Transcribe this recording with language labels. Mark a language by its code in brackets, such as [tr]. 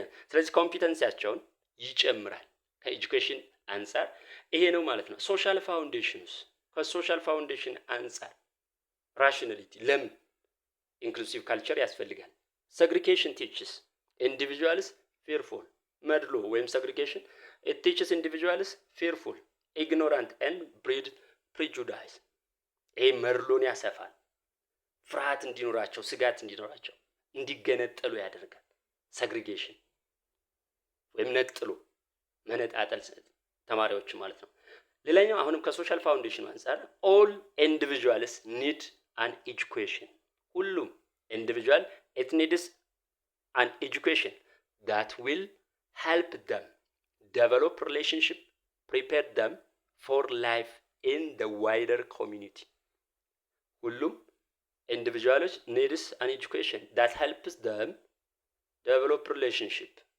[am] ስለዚህ ኮምፒተንሲያቸውን ይጨምራል። ከኤጁኬሽን አንጻር ይሄ ነው ማለት ነው። ሶሻል ፋውንዴሽንስ፣ ከሶሻል ፋውንዴሽን አንጻር ራሽናሊቲ ለምን ኢንክሉሲቭ ካልቸር ያስፈልጋል? [en] ሰግሪጌሽን ቲችስ ኢንዲቪጁዋልስ ፌርፉል፣ [am] መድሎ ወይም ሰግሪጌሽን [en] it teaches individuals fearful, ignorant and breed prejudice. [am] ይሄ መድሎን ያሰፋል። ፍርሃት እንዲኖራቸው፣ ስጋት እንዲኖራቸው፣ እንዲገነጠሉ ያደርጋል። ሰግሪጌሽን ወይም ነጥሎ መነጣጠል ተማሪዎች ማለት ነው። ሌላኛው አሁንም ከሶሻል ፋውንዴሽን አንፃር [en] all individuals need an education. [am] ሁሉም ኢንዲቪጁዋል [en] it needs an education that will help them develop relationship, prepare them for life in the wider community. ሁሉም individuals needs an education that helps them develop relationship.